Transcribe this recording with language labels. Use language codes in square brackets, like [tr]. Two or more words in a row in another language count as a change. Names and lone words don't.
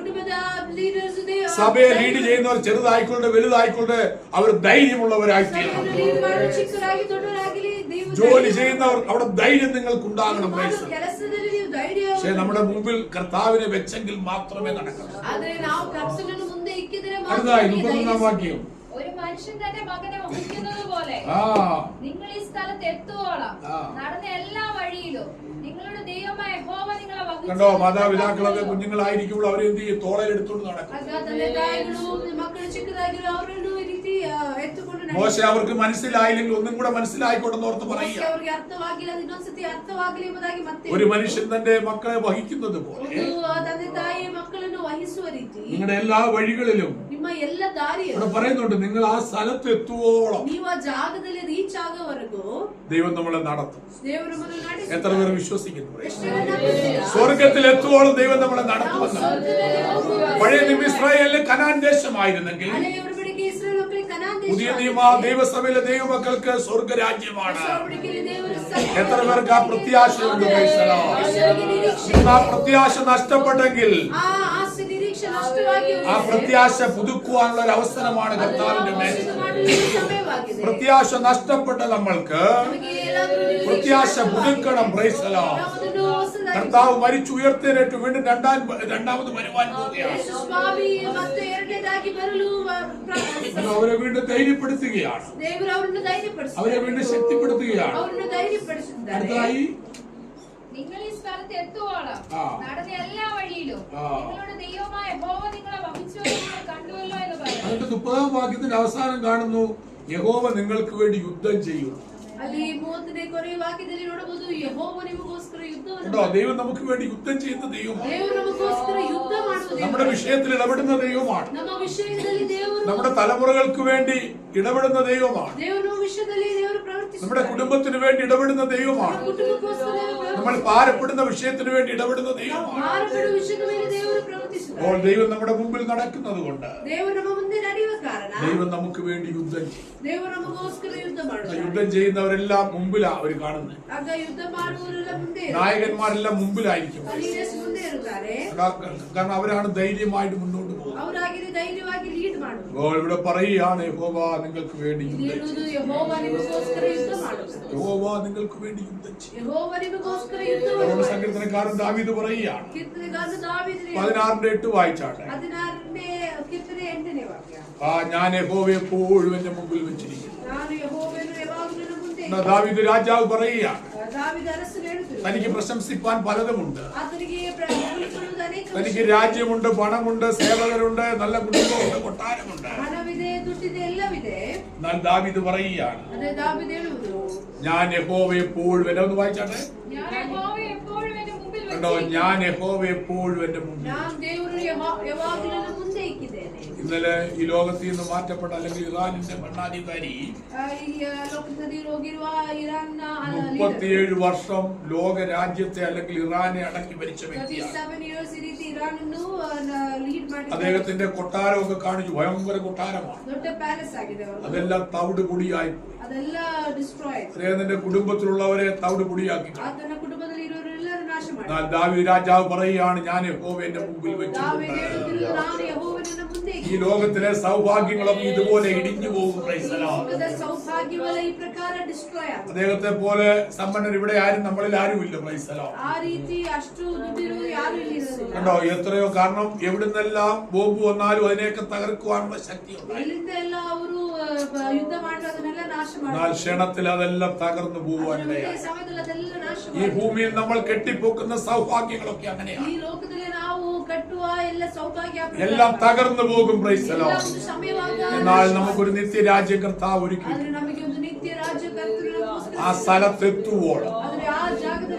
[ml] സഭയെ ലീഡ് ചെയ്യുന്നവർ ചെറുതായിക്കൊള്ളട്ടെ വലുതായിക്കൊള്ളട്ടെ അവർ ധൈര്യമുള്ളവരായിത്തീരണം. ജോലി ചെയ്യുന്നവർ അവിടെ ധൈര്യം നിങ്ങൾക്ക് ഉണ്ടാകണം. പക്ഷേ നമ്മുടെ മുമ്പിൽ കർത്താവിനെ വെച്ചെങ്കിൽ മാത്രമേ നടക്കൂ. [kn] ಆದ್ರೆ ನಾವು ಕರ್ತನನ್ನು ಮುಂದೆ ಇಕ್ಕಿದರೆ [ml] അടുത്തതായി 31-ാം വാക്യം. ഒരു മനുഷ്യൻ തന്റെ മകനെ വഹിക്കുന്നത് പോലെ നിങ്ങൾ ഈ സ്ഥലത്ത് എത്തുവോളം നടന്ന എല്ലാ വഴിയിലും നിങ്ങളുടെ ദൈവമായ യഹോവ നിങ്ങളെ വഹിച്ചു. കണ്ടോ, മാതാപിതാക്കളൊക്കെ കുഞ്ഞുങ്ങളായിരിക്കുമ്പോൾ അവരെ എന്ത് ചെയ്യും? തോളയിലെടുത്തോണ്ട് നടക്കും. [kn] ಮಕ್ಕಳು ಚಿಕ್ಕದಾಗಿರೋ ಅವರನ್ನು ಈ ರೀತಿ ಎತ್ತುಕೊಂಡು [ml] മോശ അവർക്ക് മനസ്സിലായില്ലെങ്കിൽ ഒന്നും കൂടെ മനസ്സിലായിക്കോട്ടെന്ന് ഓർത്ത് പറയുക. [kn] ಅವರಿಗೆ ಅರ್ಥವಾಗಿಲ್ಲ, ಇನ್ನೊಂದ್ಸತಿ ಅರ್ಥವಾಗಲಿ ಎಂಬುದಾಗಿ ಮತ್ತೆ [ml] ഒരു മനുഷ്യൻ തന്റെ മക്കളെ വഹിക്കുന്നത് പോലെ [kn] ತಂದೆ ತಾಯಿ ಮಕ್ಕಳನ್ನು ವಹಿಸುವ ರೀತಿ [ml] നിങ്ങളുടെ എല്ലാ വഴികളിലും [kn] ನಿಮ್ಮ ಎಲ್ಲ ದಾರಿಯಲ್ಲಿ [ml] ഇവിടെ പറയുന്നുണ്ട്, നിങ്ങൾ ആ സ്ഥലത്ത് എത്തുവോളം [kn] ನೀವು ಆ ಜಾಗದಲ್ಲಿ ರೀಚ್ ಆಗೋವರೆಗೂ [ml] ദൈവം നമ്മളെ നടത്തും. [kn] ದೇವರು ನಮ್ಮನ್ನು ನಡೆಸುತ್ತಾನೆ. [ml] എത്ര പേർ വിശ്വസിക്കുന്നു? [kn] ಎಷ್ಟು ಜನ ನಂಬುತ್ತೀರಾ? [ml] സ്വർഗത്തിൽ എത്തുവോളം ദൈവം നമ്മളെ നടത്തുമെന്ന്. പഴയ നിയമ ഇസ്രായേലിൽ കനാൻ ദേശമായിരുന്നെങ്കിൽ [kn] ಹಳೆಯ ಒಡಂಬಡಿಕೆ ಇಸ್ರಾಯೇಲ್ ಮಕ್ಕಳಿಗೆ ಕನಾನ್ ದೇಶ [ml] പുതിയ നിയമ ദൈവസഭയിലെ ദൈവമക്കൾക്ക് സ്വർഗരാജ്യമാണ്. [kn] ಹೊಸ ಒಡಂಬಡಿಕೆಯಲ್ಲಿ ದೇವರು ಸತ್ಯ [ml] എത്ര പേർക്ക് ആ പ്രത്യാശയുണ്ട്? ആ പ്രത്യാശ നഷ്ടപ്പെട്ടെങ്കിൽ [kn] ಆ ಆಸೆ ನಿರೀಕ್ಷೆ ನಷ್ಟವಾಗಿ [ml] ആ പ്രത്യാശ പുതുക്കുവാനുള്ള ഒരു അവസരമാണ് കർത്താവിന്റെ മേൽ. [kn] ಸಮಯವಾಗಿದೆ. [ml] പ്രത്യാശ നഷ്ടപ്പെട്ട നമ്മൾക്ക് [kn] ನಮಗೆ ಏನಾದರೂ [ml] പ്രത്യാശ പുതുക്കണം. [en] Praise the Lord. [kn] ಯಾವುದನ್ನು ಹೊಸದಾಗಿ [ml] കർത്താവ് മരിച്ചുയർത്തേനേറ്റു വീണ്ടും രണ്ടാമത് വരുവാൻ പോവുകയാണ്. [kn] ಯೇಸು ಸ್ವಾಮಿ ಮತ್ತೆ ಎರಡನೇದಾಗಿ ಬರಲು ಪ್ರಾರ್ಥಿಸುತ್ತಾರೆ. [ml] അവരെ വീണ്ടും ധൈര്യപ്പെടുത്തുകയാണ്. [kn] ದೇವರು ಅವರನ್ನು ಧೈರ್ಯಪಡಿಸುತ್ತಾರೆ. [ml] അവരെ വീണ്ടും ശക്തിപ്പെടുത്തുകയാണ്. [kn] ಅವರನ್ನು ധൈರ್ಯಪಡಿಸುತ್ತಾರೆ. [ml] അടുത്തതായി നിങ്ങൾ ഈ സ്ഥലത്ത് എത്തുവോളം നടന്ന എല്ലാ വഴിയിലും നിങ്ങളുടെ ദൈവമായ യഹോവ നിങ്ങളെ വഹിച്ചു നിങ്ങൾ കണ്ടുവല്ലോ എന്ന് പറയുന്നു. എന്നിട്ട് 30-ാം വാക്യത്തിന്റെ അവസാനം കാണുന്നു, യഹോവ നിങ്ങൾക്ക് വേണ്ടി യുദ്ധം ചെയ്യും. [kn] ಅಲ್ಲಿ 30ನೇ ಕೊನೆಯ ವಾಕ್ಯದಲ್ಲಿ ನೋಡಬಹುದು, ಯೆಹೋವ ನಿಮಗೋಸ್ಕರ ಯುದ್ಧವನ್ನು [ml] കണ്ടോ, ദൈവം നമുക്ക് വേണ്ടി യുദ്ധം ചെയ്യുന്ന ദൈവമാണ്. [kn] ದೇವರು ನಮಗೋಸ್ಕರ ಯುದ್ಧ ಮಾಡುವ [ml] നമ്മുടെ വിഷയത്തിൽ ഇടപെടുന്ന ദൈവമാണ്. [kn] ನಮ್ಮ ವಿಷಯದಲ್ಲಿ ದೇವರು [ml] നമ്മുടെ തലമുറകൾക്ക് വേണ്ടി ഇടപെടുന്ന ദൈവമാണ്. [kn] ದೇವರು ವಿಷಯದಲ್ಲಿ ದೇವರು ಪ್ರವರ್ತಿಸುತ್ತಾರೆ. [ml] നമ്മുടെ കുടുംബത്തിന് വേണ്ടി ഇടപെടുന്ന ദൈവമാണ്. [kn] ಕುಟುಂಬಕ್ಕೋಸ್ಕರ [ml] നമ്മൾ ഭാരപ്പെടുന്ന വിഷയത്തിന് വേണ്ടി ഇടപെടുന്ന ദൈവമാണ്. [kn] ಭಾರಪಡುವ വിഷಯದ ಮೇಲೆ ದೇವರು ಪ್ರವರ್ತಿಸುತ್ತಾರೆ. [ml] അപ്പോൾ ദൈവം നമ്മുടെ മുമ്പിൽ നടക്കുന്നത് കൊണ്ട് [kn] ದೇವರು ನಮ್ಮ ಮುಂದೆ ನಡೆಯುವ ಕಾರಣ [ml] ദൈവം നമുക്ക് വേണ്ടി യുദ്ധം ചെയ്യും. [kn] ದೇವರು ನಮಗೋಸ್ಕರ ಯುದ್ಧ ಮಾಡುತ್ತಾರೆ. [ml] യുദ്ധം ചെയ്യുന്നവരെല്ലാം മുമ്പിലാണ് അവർ കാണുന്നത്. [kn] ಆಗ ಯುದ್ಧ ಮಾಡುವವರೆಲ್ಲ ಮುಂದೆ [ml] നായകന്മാരെല്ലാം മുമ്പിലായിരിക്കും. [kn] ಲೀಡರ್ಸ್ ಮುಂದೆ ಇರುತ್ತಾರೆ. [ml] കാരണം അവരാണ് ധൈര്യമായിട്ട് മുന്നോട്ട് പോകുന്നത്. [kn] ಅವರಾಗಿದೆ ಧೈರ್ಯವಾಗಿ ಲೀಡ್ ಮಾಡುವುದು. [ml] അപ്പോൾ ഇവിടെ പറയുകയാണ്, യഹോവ നിങ്ങൾക്ക് വേണ്ടി യുദ്ധം ചെയ്യും. [kn] ಹೇಳುವುದು ಯೆಹೋವ ನಿಮಗೋಸ್ಕರ ಯುದ್ಧ ಮಾಡುತ್ತಾರೆ. [ml] യഹോവ നിങ്ങൾക്ക് വേണ്ടി യുദ്ധം ചെയ്യും. [kn] ಯೆಹೋವ ನಿಮಗೋಸ್ಕರ ಯುದ್ಧ [ml] അതുകൊണ്ട് [kn] ಮಾಡುತ್ತಾರೆ. [ml] സങ്കീർത്തനക്കാരൻ ദാവീദ് പറയുകയാണ്, [kn] ಕೀರ್ತನೆಗಾರನು ದಾವೀದನು [ml] 16:8 വായിച്ചാട്ടെ. [kn] 16ನೇ ಕೀರ್ತನೆ 8ನೇ ವಾಕ್ಯ. [ml] ഞാൻ യഹോവയെ എപ്പോഴും എന്റെ മുമ്പിൽ വെച്ചിരിക്കുന്നു. [kn] ನಾನು ಯೆಹೋವನು ಯಾವಾಗಲೂ ನನ್ನ ಮುಂದೆ [ml] എന്നാ ദാവീദ് രാജാവ് പറയുകയാണ്, [kn] ದಾವೀದ ಅರಸನು ಹೇಳುತ್ತಿರುವುದು, [ml] തനിക്ക് പ്രശംസിപ്പാൻ പലതുമുണ്ട്. [kn] ಆತನಿಗೆ ಪ್ರಭುತ್ವದ ಅನೇಕ [ml] തനിക്ക് രാജ്യമുണ്ട്, പണമുണ്ട്, സേവകരുണ്ട്, നല്ല കുടുംബമുണ്ട്, കൊട്ടാരമുണ്ട്. [kn] ಹಣವಿದೆ, ದುಡ್ಡಿದೆ, ಎಲ್ಲವಿದೆ. [ml] എന്നാൽ ദാവീദ് പറയുകയാണ്, [kn] ಅದೇ ದಾವೀದ ಹೇಳುವುದು, [ml] ഞാൻ യഹോവയെ എപ്പോഴും എന്നെ ഒന്ന് വായിച്ചാട്ടെ. ഞാൻ യഹോവയെ എപ്പോഴും എന്റെ മുമ്പിൽ കണ്ടോ, ഞാൻ യഹോവയെ എപ്പോഴും എന്റെ മുമ്പിൽ. [kn] ನಾನು ದೇವರು ಯಾವಾಗಲೂ ನನ್ನ ಮುಂದೆ ಇಕ್ಕಿದ್ದೇನೆ. [ml] ഇന്നലെ ഈ ലോകത്തിൽ നിന്ന് മാറ്റപ്പെട്ട അല്ലെങ്കിൽ ഇറാനിന്റെ ഭരണാധികാരി [kn] ಈ ಲೋಕದಲ್ಲಿ ಹೋಗಿರುವ ಇರಾನ್ನ [ml] 37 വർഷം ലോക രാജ്യത്തെ അല്ലെങ്കിൽ ഇറാനെ അടക്കി ഭരിച്ച വ്യക്തിയാണ്. [kn] 37 years ഈ ರೀತಿ ಇರಾನ್ ಅನ್ನು ಲೀಡ್ ಮಾಡಿದ್ದಾರೆ. [ml] അദ്ദേഹത്തിന്റെ കൊട്ടാരമൊക്കെ കാണിച്ചു, ഭയങ്കര കൊട്ടാരമാണ്. [kn] ದೊಡ್ಡ ಪ್ಯಾಲೇಸ್ ಆಗಿದೆ ಅವರದು. [ml] അതെല്ലാം തവിട് പൊടിയായി. [kn] ಅದೆಲ್ಲ ಡಿಸ್ಟ್ರಾಯ್ ಆಯ್ತು. [ml] അദ്ദേഹത്തിന്റെ കുടുംബത്തിലുള്ളവരെ തവിട് പൊടിയാക്കി. [kn] ಆತನ ಕುಟುಂಬದಲ್ಲಿ ಇರೋರೆಲ್ಲರೂ ನಾಶ ಮಾಡಿ. [ml] എന്നാൽ ദാവീദ് രാജാവ് പറയുകയാണ്, ഞാൻ യഹോവയെ എന്റെ മുമ്പിൽ [kn] ದಾವೀದ [ml] വെച്ചിട്ടുണ്ട്. [kn] ಹೇಳುತ್ತಿರುವುದು, ನಾನು ಯೆಹೋವನನ್ನ ಮುಂದೆ [ml] ഈ ലോകത്തിലെ സൗഭാഗ്യങ്ങളൊക്കെ ഇതുപോലെ ഇടിഞ്ഞു പോകും. [en] Praise the Lord. [kn] ಲೋಕದ ಸೌಭಾಗ್ಯವೆಲ್ಲ ಈ ಪ್ರಕಾರ ಡಿಸ್ಟ್ರಾಯ್ ಆಗುತ್ತೆ. [ml] അദ്ദേഹത്തെ പോലെ സമ്പന്നർ ഇവിടെ ആരും നമ്മളിൽ ആരുമില്ല. [en] Praise the Lord. [kn] ಆ ರೀತಿ ಅಷ್ಟು ದುಡ್ಡಿರುವುದು ಯಾರು ಇಲ್ಲಿ ಇರೋದಿಲ್ಲ. [ml] കണ്ടോ, എത്രയോ, കാരണം എവിടുന്നെല്ലാം ബോംബ് വന്നാലും അതിനെയൊക്കെ തകർക്കുവാനുള്ള ശക്തിയുണ്ട്. [kn] ಎಲ್ಲಿಂದ ಎಲ್ಲ ಅವರು ಯುದ್ಧ ಮಾಡಿ ಅದನ್ನೆಲ್ಲ ನಾಶ [ml] എന്നാൽ [kn] ಮಾಡಿ [ml] ക്ഷണത്തിൽ അതെല്ലാം തകർന്നു പോവാനിടയായി. [kn] ಸಮಯದಲ್ಲಿ ಅದೆಲ್ಲ ನಾಶ [ml] ഈ [kn] ಮಾಡಿ. [ml] ഭൂമിയിൽ നമ്മൾ കെട്ടിപ്പോക്കുന്ന സൗഭാഗ്യങ്ങളൊക്കെ അങ്ങനെയാണ്. [kn] ಈ ಲೋಕದಲ್ಲಿ ನಾವು ಕಟ್ಟುವ ಎಲ್ಲ ಸೌಭಾಗ್ಯ [ml] എല്ലാം തകർന്നു പോകും. [en] Praise the Lord. [kn] ಒಂದು ಸಮಯವಾಗ [ml] എന്നാൽ നമുക്കൊരു നിത്യരാജ്യ കർത്താവ് ഒരുക്കി. [kn] ಆದ್ರೆ ನಮಗೆ ಒಂದು ನಿತ್ಯ ರಾಜ್ಯ ಕರ್ತನಗೋಸ್ಕರ [ml] ആ സ്ഥലത്തെത്തുവോളം [kn] ಆದ್ರೆ ಆ ಜಾಗದಲ್ಲಿ